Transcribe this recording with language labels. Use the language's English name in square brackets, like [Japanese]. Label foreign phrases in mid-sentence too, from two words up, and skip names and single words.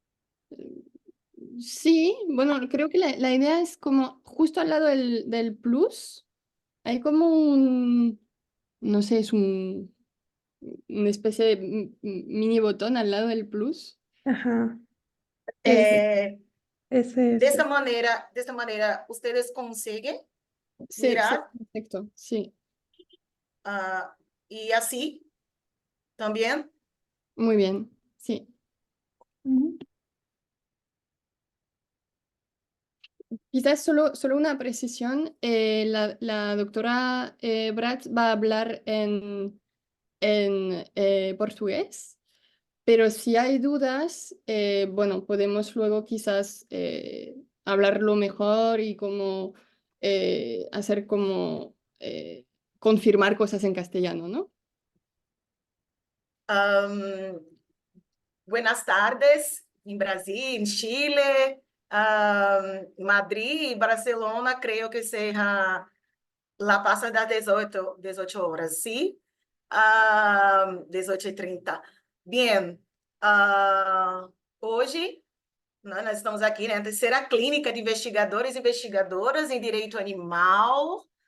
[Spanish] Sí, bueno, creo que la idea es como justo al lado del plus, hay como no sé, es una especie de mini botón al lado del plus. Ajá, ese, ese es. [Portuguese] Dessa maneira, vocês conseguem [Spanish] Sí, mirar perfecto, sí, [Portuguese] e assim também. [Spanish] muy bien, sí. Ujú. Quizás solo una precisión, la doctora Bratz va a hablar en portugués, pero si hay dudas, bueno, podemos luego quizás hablarlo mejor y como hacer como confirmar cosas en castellano, ¿no? Buenas tardes, [Portuguese] em Brasil, em Chile, Madrid e Barcelona, creio que seja lá passa das 18 horas, sim? 18h30. Bem, hoje né, nós estamos aqui na terceira clínica de investigadores e investigadoras em direito animal.